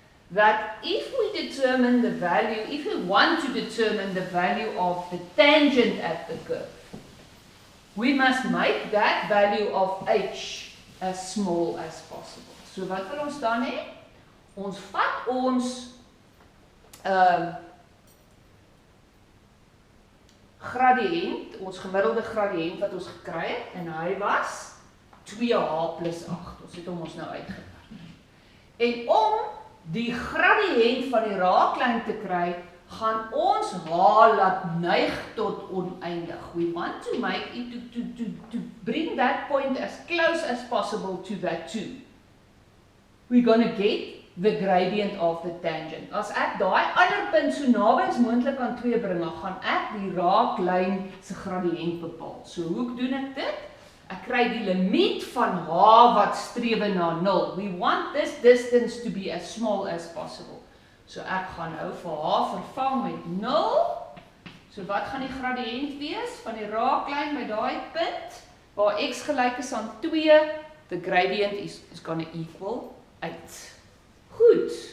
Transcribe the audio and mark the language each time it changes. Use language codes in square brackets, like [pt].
[en] That if we determine the value, if we want to determine the value of the tangent at the curve, we must make that value of h as small as possible. [af] So wat wil ons dan hê? Ons vat ons gradiënt, ons gemiddelde gradiënt wat ons gekry het, en hy was 2h plus 8. Ons het hom ons nou uitgewerk. En om die gradiënt van die raaklyn te kry, gaan ons h laat neig tot oneindig. [en] We want to make it to bring that point as close as possible to that 2. We're going to get the gradient of the tangent. [af] As ek daai ander punt so naby as moontlik aan 2 bring, gaan ek die raaklyn se gradiënt bepaal. So hoe doen ek dit? Ek kry die limiet van h wat strewe na 0. [en] We want this distance to be as small as possible. [af] So ek gaan nou vir h vervang met 0. So wat gaan die gradiënt wees van die raaklyn by daai punt waar x gelyk is aan 2? [en] The gradient is going to equal 8. [af] Goed.